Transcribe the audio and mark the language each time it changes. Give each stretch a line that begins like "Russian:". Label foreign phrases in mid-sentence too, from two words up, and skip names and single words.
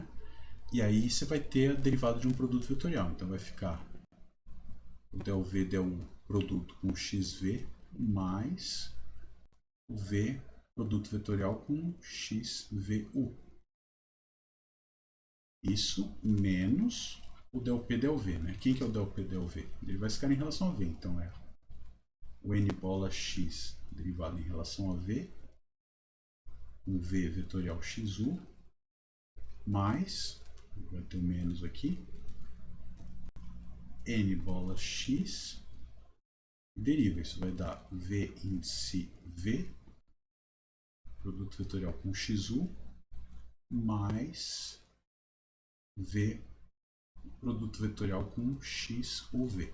Portuguese: E aí você vai ter a derivada de um produto vetorial. Então vai ficar o del V, del U produto com XV mais o V produto vetorial com XVU. Isso menos o del P, del V. Né? Quem que é o del P, del V? Ele vai ficar em relação a V. Então é o n bola x derivado em relação a V, um V vetorial XU, mais, vai ter o menos aqui, n bola x, deriva, isso vai dar V índice V, produto vetorial com XU, mais V produto vetorial com XUV.